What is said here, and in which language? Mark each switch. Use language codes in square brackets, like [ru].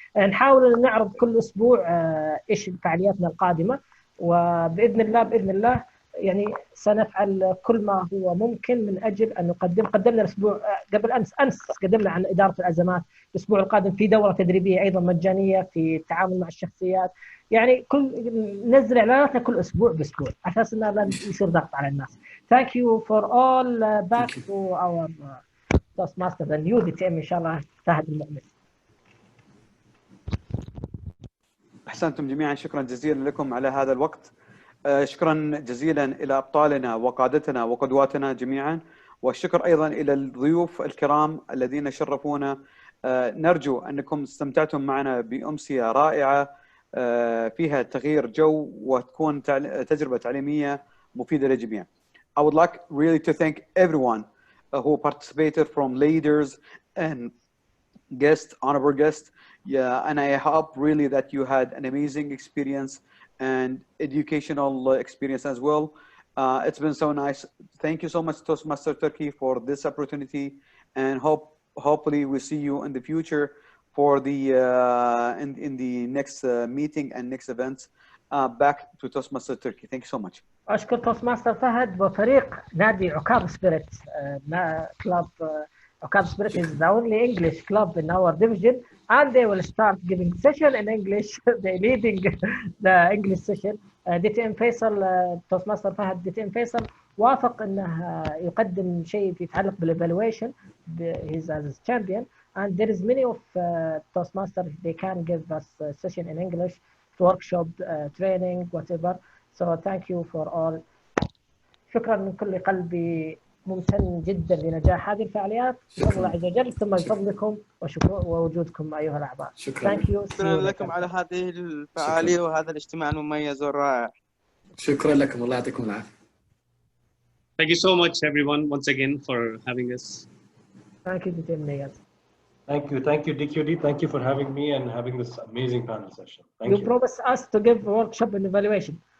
[ar] نحاول ان نعرض كل اسبوع ايش فعالياتنا القادمه، وباذن الله يعني سنفعل كل ما هو ممكن من اجل ان قدمنا الاسبوع قبل امس قدمنا عن اداره الازمات، الاسبوع القادم في دوره تدريبيه ايضا مجانيه في التعامل مع الشخصيات، يعني ننزل اعلاناتنا كل اسبوع باسبوع على اساس انه لا يصير ضغط على الناس. [en] Thank you for all back to our Toastmasters and new DTM [ar] ان شاء الله [en] فهد المؤمن. [ar] احسنتم جميعا، شكرا جزيلا لكم على هذا الوقت. شكرا جزيلا الى ابطالنا وقادتنا وقدواتنا جميعا، والشكر ايضا الى الضيوف الكرام الذين شرفونا. نرجو انكم استمتعتم معنا بامسيه رائعه فيها تغيير جو وتكون تجربه تعليميه مفيده للجميع. [en] I would like really to thank everyone who participated, from leaders and guests, honorable guests. Yeah, and I hope really that you had an amazing experience and educational experience as well. It's been so nice. Thank you so much, Toastmaster Turkey, for this opportunity, and hopefully we see you in the future for the in the next meeting and next events. Back to Toastmaster Turkey. Thank you so much. [ar] أشكر توستماستر فهد وفريق نادي عكاظ سبيريت. [en] Club عكاظ Spirit is the only English club in our division, and they will start giving session in English. They leading the English session. [ar] DTM فيصل توستماستر فهد DTM فيصل وافق انه يقدم شيء يتعلق بالايفالويشن. [en] He's as champion, and there is many of Toastmasters they can give us a session in English, workshop, training, whatever. So thank you for all. [ar] شكرا من كل قلبي، ممتن جدا لنجاح هذه الفعاليات بفضل الله عز وجل، ثم بفضلكم ووجودكم ايها الاعضاء. شكرا لكم على هذه الفعاليه وهذا الاجتماع المميز والرائع. شكرا لكم، الله يعطيكم العافيه. [en] Thank you so much everyone once again for having us. Thank you DTM Niyaz. Thank you DQD. Thank you for having me and having this amazing panel session. Thank you. You promised us to give a workshop and evaluation.